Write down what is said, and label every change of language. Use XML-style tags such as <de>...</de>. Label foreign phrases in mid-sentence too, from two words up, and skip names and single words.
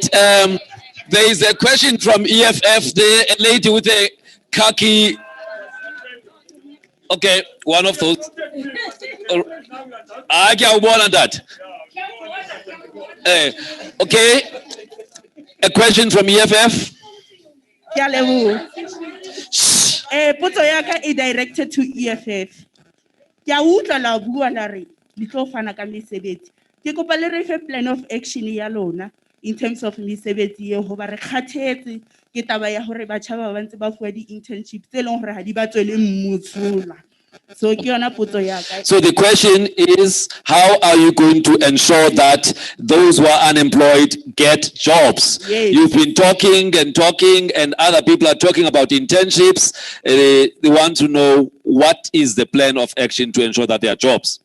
<en>There is a question from EFF there, a lady with a khaki. Okay, one of those. I can warn that. Okay, a question from EFF.</en> <st>Potso ya ka e</st> <en>directed to</en> <st>EFF. Ke a utlwa la bua la re le tlo fana ka mesebetsi. Ke kopa le re fe</st> <en>plan of action</en> <st>ya lona</st> <en>in terms of</en> <st>mesebetsi ye ho ba re kgathetse ke taba ya hore batjha ba bantse ba fuwa di internships tse leng hore ha di ba tswele mmutsula.</st> <en>So the question is, how are you going to ensure that those who are unemployed get jobs? Yes. You've been talking, and other people are talking about internships. They want to know what is the plan of action to ensure that there are jobs.</en>